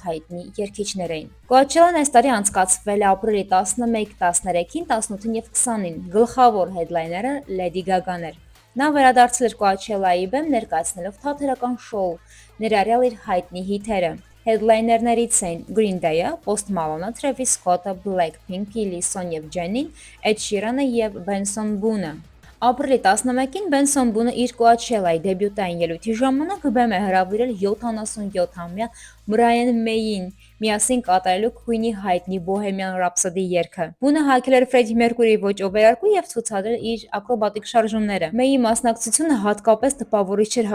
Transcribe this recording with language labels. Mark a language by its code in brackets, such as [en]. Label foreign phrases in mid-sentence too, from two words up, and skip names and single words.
[hy] հայտնի երգիչներ էին։ Կոաչելան այս տարի անցկացվել է ապրիլի 11, 13-ին, 18-ին եւ 20-ին։ Գլխավոր հեդլայները Լեդի Գագան էր։ Նա վերադարձել էր Կոաչելայի բեմ ներկայացնելով թատերական շոու, ներառյալ իր հայտնի հիթերը։ Հեդլայներներից էին Green Day-ը, Post Malone-ը, Travis Scott-ը, Blackpink, Lizzo եւ Jennie, Ed Sheeran-ը եւ Benson Boone-ը։ Ապրիլի 11-ին Benson Boone-ը իր Կոաչելայի դեբյուտային ելույթի ժամանակ բեմ է հրավիրել 77-ամյա Brian May-ին միասին կատարելու Queen-ի հայտնի Bohemian Rhapsody երգը։ Boone-ը հագել էր Freddie Mercury-ի ոճով վերարկու եւ ցուցադրել իր ակրոբատիկ շարժումները։ May-ի մասնակցությունը հատկապես տպավորիչ էր